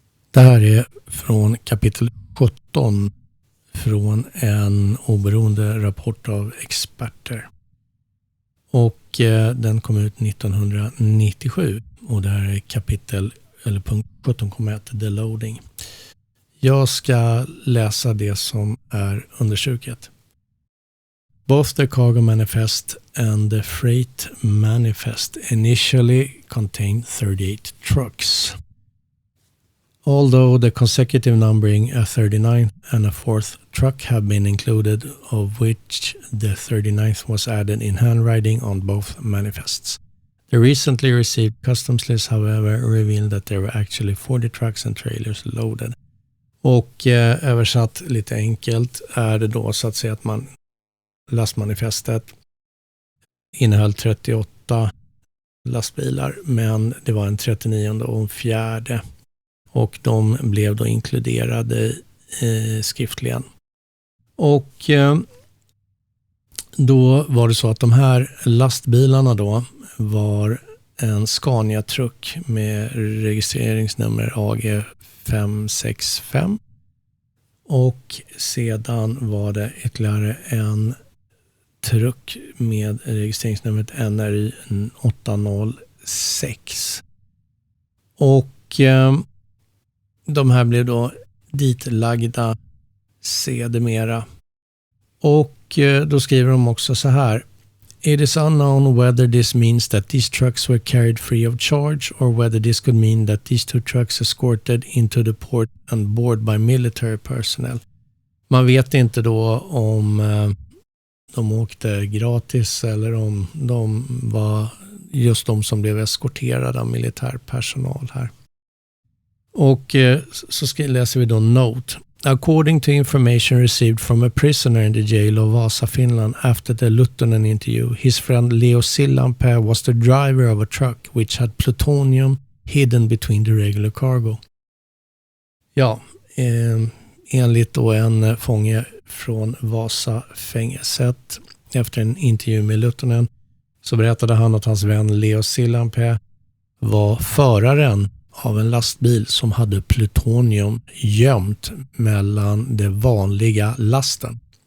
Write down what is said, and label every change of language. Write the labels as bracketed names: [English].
[Swedish] Det här är från kapitel 17 från en oberoende rapport av experter. Och den kom ut 1997 och det här är kapitel eller punkt 17,1 The Loading. Jag ska läsa det som är understruket. [English] Both the cargo manifest and the freight manifest initially contained 38 trucks. Although the consecutive numbering a 39th and a 4th truck have been included, of which the 39th was added in handwriting on both manifests. The recently received customs list, however, revealed that there were actually 40 trucks and trailers loaded. [Swedish] Och översatt lite enkelt är det då så att säga att lastmanifestet innehöll 38 lastbilar, men det var en 39 och en 4 och de blev då inkluderade skriftligen. Och då var det så att de här lastbilarna då var en Scania-truck med registreringsnummer AG565 och sedan var det ytterligare en truck med registreringsnumret NRY 806 och de här blev då ditlagda sedermera och då skriver de också så här: [English] It is unknown whether this means that these trucks were carried free of charge or whether this could mean that these 2 trucks escorted into the port and board by military personnel. [Swedish] Man vet inte då om de åkte gratis eller om de var just de som blev eskorterade av militär personal här. Och så läser vi då note. [English] According to information received from a prisoner in the jail of Vasa, Finland after the Luttonen interview, his friend Leo Sillanpää was the driver of a truck which had plutonium hidden between the regular cargo. [Swedish] Ja, enligt då en fånge från Vasa-fängelset efter en intervju med Luttonen så berättade han att hans vän Leo Sillanpää var föraren av en lastbil som hade plutonium gömt mellan den vanliga lasten.